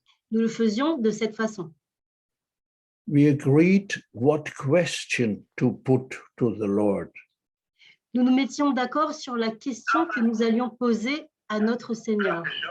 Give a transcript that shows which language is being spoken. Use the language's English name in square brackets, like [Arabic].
[French] Nous le faisions de cette façon. [English] We agreed what question to put to the Lord. [French] Nous nous mettions d'accord sur la question que nous allions poser à notre Seigneur.